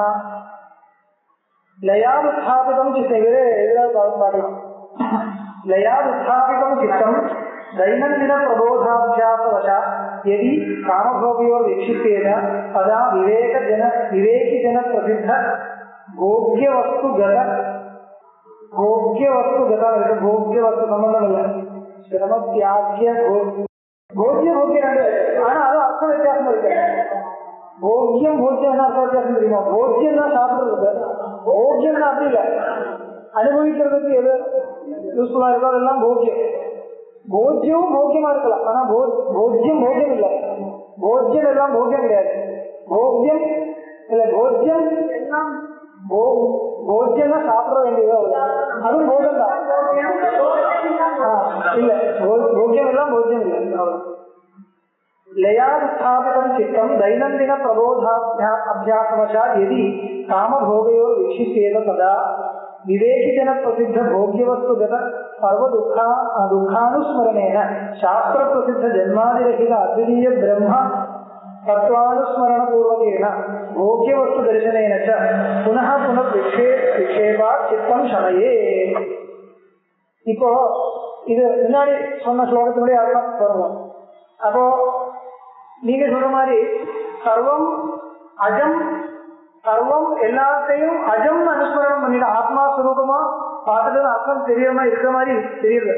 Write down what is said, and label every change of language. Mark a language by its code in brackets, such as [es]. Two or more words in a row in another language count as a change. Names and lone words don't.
[sa] लयानुत्थापितं चित्तं लयानुत्थापितं चित्तं दैनंदिन प्रबोधाभ्यासवशात् यदि कामभोगयोर्विक्षिप्तेन तदा विवेकिजन प्रसिद्ध भोग्यवस्तुगत भोग्यवस्तु संबंधमिല്ല. श्रमत्याज्य भोग्य [ta] ஆனா அது அர்த்த வித்தியாசம் இருக்கு. போக்கியம் என்ன அர்த்த வித்தியாசம் தெரியுமா? போக்கியம்னா சாப்பிடுறது, போக்கியம்னா அப்படி இல்லை. அனுபவிக்கிறதுக்கு எது யூஸ்ஃபுல்லா இருக்கோ அதெல்லாம் போக்கியம். போஜ்யமும் போக்கியமா இருக்கலாம், ஆனா போஜ்யம் போக்கியம் இல்லை. போஜ்யம் எல்லாம் போக்கியம் கிடையாது. போக்கியம் இல்ல, போஜ்யம் எல்லாம் போஜ்யம்னா சாப்பிட வேண்டியதோ அதுவும் போகம் தான். இல்ல, போக்கியம் எல்லாம் போஜ்யம் இல்லை. [sa] लयास्थापितं चित्तं दैनंदिन प्रबोधाभ्यासवशात् यदि कामभोगयोर् विक्षिप्येत तदा विवेकिजन प्रसिद्ध भोग्यवस्तुगत सर्वदुःखानुस्मरणेन शास्त्र प्रसिद्ध जन्मादिरहित अद्वितीय ब्रह्म तत्वानुस्मरणपूर्वकेन भोग्यवस्तु दर्शनेन च पुनः पुनः विक्षेपात् चित्तं शमये. [ta] இப்போ இது முன்னாடி சொன்ன ஸ்லோகத்தினுடைய அர்த்தம் சொல்லுவோம். அப்போ நீங்க சொல்ற மாதிரி [sa] सर्वम् अजम्, सर्वम् [ta] எல்லாத்தையும் அஜம் அனுஸ்மரணம் பண்ணிட்டு ஆத்மா ஸ்வரூபமா பார்த்துட்டு அர்த்தம் தெரியறமா இருக்கிற மாதிரி தெரியுது.